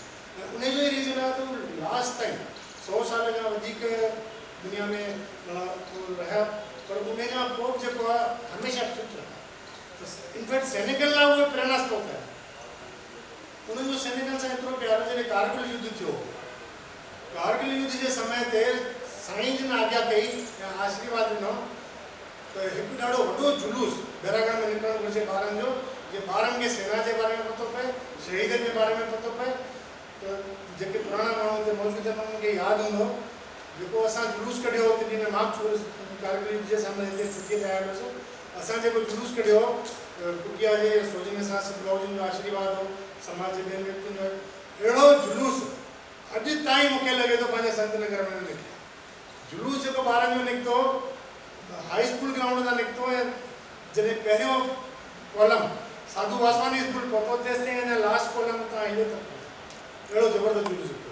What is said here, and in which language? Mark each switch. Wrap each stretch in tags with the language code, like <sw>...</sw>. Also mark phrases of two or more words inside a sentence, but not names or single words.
<sd>ऐं उनजो ई रीज़न आहे त उहे लास्ट ताईं 100 साल खां वधीक दुनिया में रहिया, पर उन खां पोइ जेको आहे हमेशह फिट रहिया। त इनफैक्ट सैनिकनि लाइ उहे प्रेरणा स्रोत आहे। उन्हनि जो सैनिकनि सां एतिरो प्यार, जॾहिं कारगिल युद्ध थियो, कारगिल युद्ध जे समय ते साईं जिन आज्ञा कई ऐं आशीर्वाद ॾिनो त हिकु ॾाढो वॾो जुलूस बैरागढ़ में निकिरणु घुरिजे ॿारनि जो, जीअं ॿारनि खे सेना जे बारे में पतो पए, शहीदनि जे बारे में पतो पए। त जेके पुराणा माण्हू हिते मौजूदु आहिनि उन्हनि खे यादि हूंदो जेको असां जुलूस कढियो तॾहिं मां कारगिल युद्ध जे सामने हिते छुटीअ ते आयल हुअसि। असां जेको जुलूस कढियो कुटिया जे सोजने सां सिद्ध बाबूजन जो आशीर्वाद हो, समाज जे ॿियनि व्यक्तियुनि जो अहिड़ो जुलूस अॼु ताईं मूंखे लॻे थो पंहिंजे संत नगर में निकितो। जुलूस जेको ॿारनि जो निकितो हाई स्कूल ग्राउंड तां निकितो ऐं जॾहिं पहिरियों कॉलम साधू वासवानी स्कूल पहुतो तेसि ताईं अञा</sd> <en>last column</en> <sd>तां ईंदो त अहिड़ो ज़बरदस्त जुलूस निकितो।</sd>